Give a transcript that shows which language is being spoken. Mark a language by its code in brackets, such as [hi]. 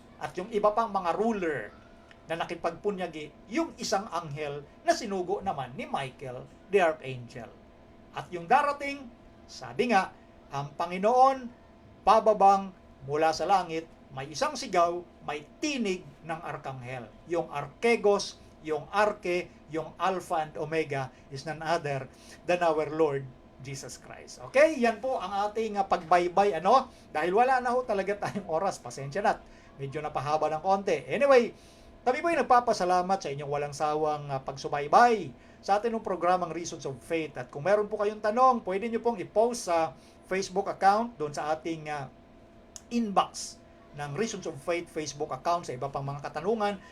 [tl] At yung iba pang mga ruler na nakipagpunyagi, yung isang anghel na sinugo naman ni Michael, the archangel. At yung darating, sabi nga, ang Panginoon pababang mula sa langit, may isang sigaw, may tinig ng arkanghel. Yung archegos, yung arke, yung [en] Alpha and Omega is none other than our Lord Jesus Christ. [tl] Okay, yan po ang ating pagbaybay. Dahil wala na ho talaga tayong oras, pasensya na. Medyo napahaba ng konti. Anyway, kami po ay nagpapasalamat sa inyong walang sawang pagsubaybay sa atin ng programang Reasons of Faith. At kung meron po kayong tanong, pwede nyo pong i-post sa Facebook account, doon sa ating inbox ng Reasons of Faith Facebook account sa iba pang mga katanungan.